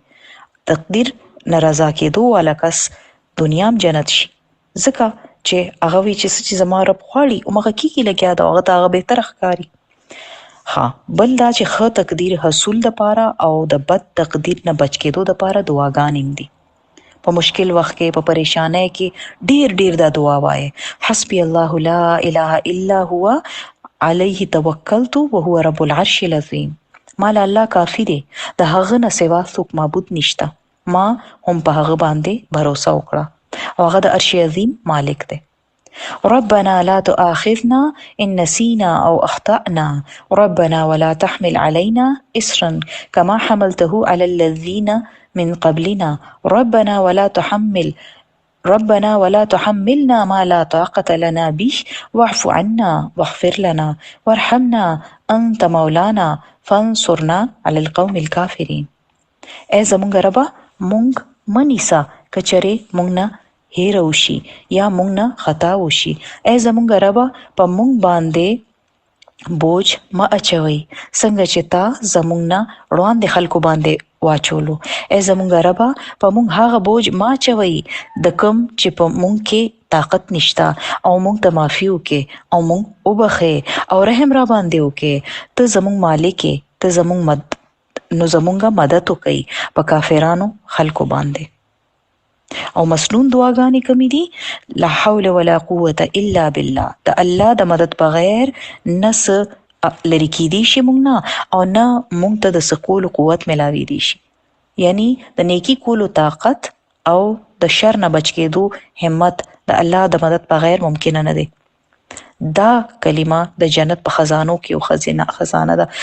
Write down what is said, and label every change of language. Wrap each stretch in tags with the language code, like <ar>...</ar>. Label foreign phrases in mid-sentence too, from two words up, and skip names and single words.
<ps>تقدیر نه رضا کېدو والا کس دنیا هم جنت شي ځکه چې هغه وایي چې څه چې زما رب غواړي همغه کېږي لګیا ده، هغه ته هغه بهتره ښکاري. بل دا چې ښه تقدیر حصول دپاره او د بد تقدیر نه بچ کېدو دپاره دعاګانې هم دي. په مشکل وخت کې په پریشانۍ کې ډیر دا دعا وایه.</ps> <ar>حسبی الله لا اله الا هو علیه توکلت وهو رب العرش العظیم.</ar> <ps>ما له الله کافي دی، د هغه نه سوا څوک معبود نشته. ما هم په هغه باندې باور وکړه او هغه د عرش عظیم مالک دی.</ps> <ar>ربنا لا تؤاخذنا إن نسينا أو أخطأنا ربنا ولا تحمل علينا إصرا كما حملته على الذين من قبلنا ربنا ولا تحملنا ما لا طاقة لنا به واعف عنا واغفر لنا وارحمنا أنت مولانا فانصرنا على القوم الكافرين.</ar> <ps>اے زمونږ ربا مونږ منیسا کچره مونږ نه هیر وشي یا مونږ نه خطا وشي. اے زمونږ ربا په مونږ باندې بوج ما اچوي څنګه چې تا زمونږ نه وړاندې خلکو باندې واچولو. اے زمونږ ربا په مونږ هغه بوج ما اچوي د کوم چې په مونږ کې طاقت نشته او مونږ ته معافي وکې او مونږ وبخې او رحم را باندې وکې. ته زمونږ مالک یې، ته زمونږ نو زمونږه مدد وکړي په کافرانو خلکو باندې. او مسنون دعاګانې کمی دي.</ps> <ar>لا حول ولا قوة الا بالله.</ar> <ps>د الله د مدد بغیر نه څه لرې کیدی شي مونږ نه او نه مونږ ته د څه کولو قوت ملاویدی شي. یعنی د نیکی کولو طاقت او د شر نه بچ کېدو همت د الله د مدد بغیر ممکن نه دی. دا کلمه د جنت په خزانو کې یو خزانه ده.</ps>